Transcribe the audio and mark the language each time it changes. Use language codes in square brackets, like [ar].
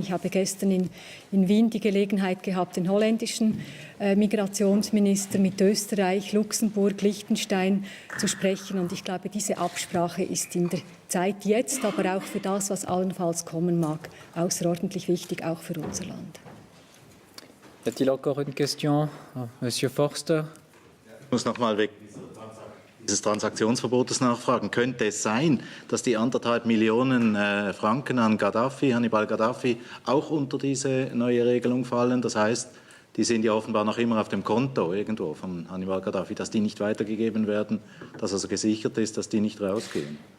[de] Ich habe gestern in Wien die Gelegenheit gehabt, den holländischen Migrationsminister mit Österreich, Luxemburg, Liechtenstein zu sprechen. Und ich glaube, diese Absprache ist in der Zeit jetzt, aber auch für das, was allenfalls kommen mag, außerordentlich wichtig, auch für unser Land. [fr] Y a-t-il encore une question? Monsieur Forster. [de] Ich muss noch mal weg dieses Transaktionsverbotes nachfragen. Könnte es sein, dass die 1,5 Millionen Franken an Hannibal Gaddafi, auch unter diese neue Regelung fallen? Das heißt, die sind ja offenbar noch immer auf dem Konto irgendwo von Hannibal Gaddafi, dass die nicht weitergegeben werden, dass also gesichert ist, dass die nicht rausgehen.